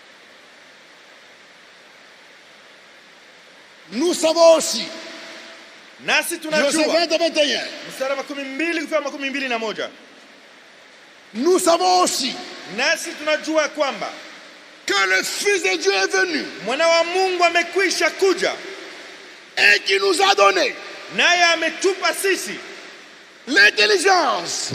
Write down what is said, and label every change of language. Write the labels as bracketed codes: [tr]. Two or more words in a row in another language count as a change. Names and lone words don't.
[fr] Nous savons aussi [sw] Nasi [fr] Verset [sw] tunajua [fr] 20 à 21. [sw] mstari wa 12 kufikia 21. [fr] Nous savons aussi [sw] Nasi tunajua kwamba [fr] que le Fils de Dieu est venu [sw] mwana wa Mungu amekwisha kuja [fr] et qui nous a donné [sw] naye ametupa sisi [fr] l'intelligence.